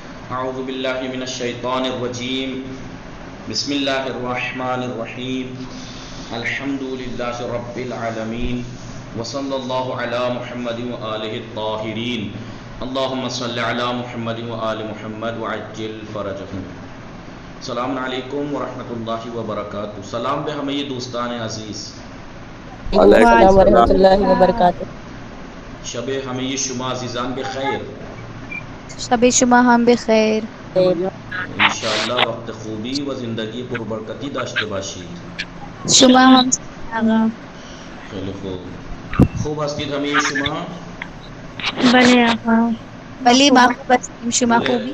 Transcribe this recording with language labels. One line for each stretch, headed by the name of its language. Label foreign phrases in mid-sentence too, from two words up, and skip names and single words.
Arabic: اعوذ باللہ من الشیطان الرجیم بسم اللہ الرحمن الرحیم الحمد للہ رب العالمین وصلی اللہ علی محمد وآلہ الطاہرین اللہم صلی علی محمد وآل محمد وعجل فرجہم. السلام علیکم ورحمۃ اللہ وبرکاتہ.
Persian: سلام بے ہمیں دوستان عزیز.
Arabic: السلام ورحمۃ اللہ وبرکاتہ.
Persian: شب ہمیں شما عزیزان بخیر. شب شما ہم بخیر. انشاءاللہ وقت خوبی و زندگی پربرکتی داشته باشید. شما هم آقا. خیلی خوب هستید همه شما؟ بله آقا. بله ما خوب هستیم. شما خوبی؟